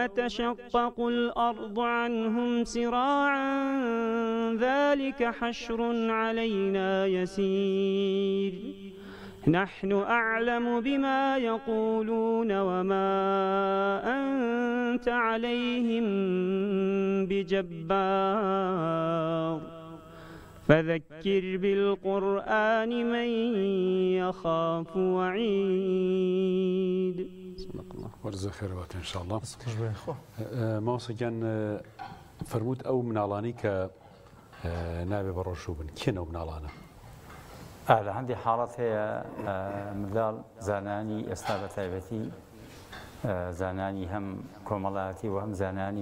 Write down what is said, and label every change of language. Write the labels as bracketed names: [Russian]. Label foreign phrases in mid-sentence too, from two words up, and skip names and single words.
[Arabic] تشقق الأرض عنهم سراعا ذلك حشر علينا يسير نحن أعلم بما يقولون وما أنت عليهم بجبار فذكر بالقرآن من يخاف وعيد صدق الله وجزاك خيرات إن شاء الله [Central Kurdish] ماوسە گیان فرمود ئەو مناڵانی کە نابێ بە ڕۆژوو بن کێنە ئەو مناڵانە لە هەندێک حاڵەت هەیە منداڵ زانانی ئێستا بە تایبەتی زانانی هەم کۆمەڵایەتی و هەم زانانی